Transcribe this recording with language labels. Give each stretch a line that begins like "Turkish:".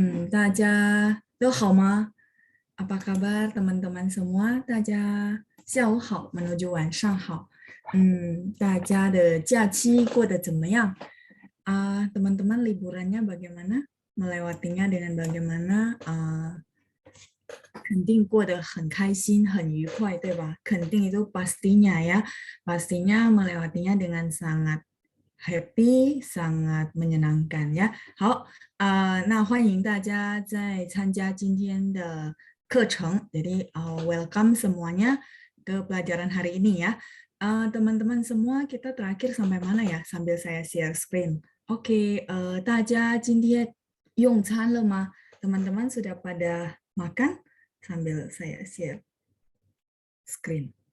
Chinese: 大家都好吗？
Indonesian: Apa kabar teman-teman semua？
Chinese: 大家下午好，menuju 晚上好。大家的假期过得怎么样？
Indonesian: teman-teman liburannya bagaimana? Melewatinya dengan bagaimana?
Chinese: 肯定过得很开心、很愉快，对吧？
Indonesian: 肯定itu pastinya ya, pastinya melewatinya dengan sangat happy, sangat menyenangkan ya.
Chinese: 好，那欢迎大家在参加今天的课程。
Indonesian: Jadi welcome semuanya ke pelajaran hari ini ya. Teman-teman semua kita terakhir sampai mana ya? Sambil saya share screen. Oke,
Chinese: 大家今天用餐了吗？
Indonesian: teman-teman sudah pada makan? Sambil saya share screen.